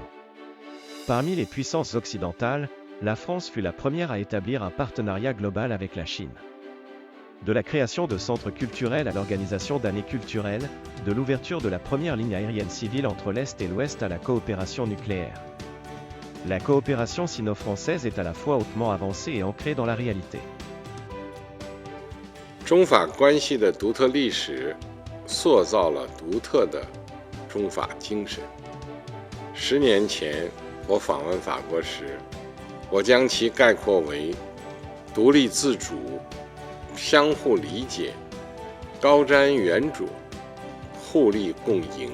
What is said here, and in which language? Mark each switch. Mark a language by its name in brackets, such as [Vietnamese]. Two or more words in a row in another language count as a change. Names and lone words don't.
[French] Parmi les puissances occidentales, la France fut la première à établir un partenariat global avec la Chine. De la création de centres culturels à l'organisation d'années culturelles, de l'ouverture de la première ligne aérienne civile entre l'Est et l'Ouest à la coopération nucléaire. La coopération sino-française est à la fois hautement avancée et ancrée dans la réalité. [Chinese] 中法关系的独特历史塑造了独特的中法精神。10年前我访问法国时，我将其概括为独立自主、相互理解、高瞻远瞩、互利共赢。